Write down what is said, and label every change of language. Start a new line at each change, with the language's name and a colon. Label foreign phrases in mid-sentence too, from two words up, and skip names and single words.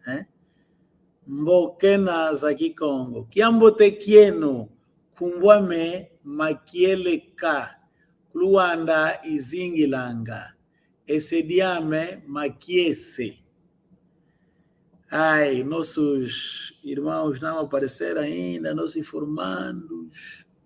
Kongo: Mbokenas aqui Congo. Kiambote kieno, kumbwame makieleka, Luanda izingilanga, esediame makiese.
Portuguese: Ai, nossos irmãos não apareceram ainda, nossos informandos.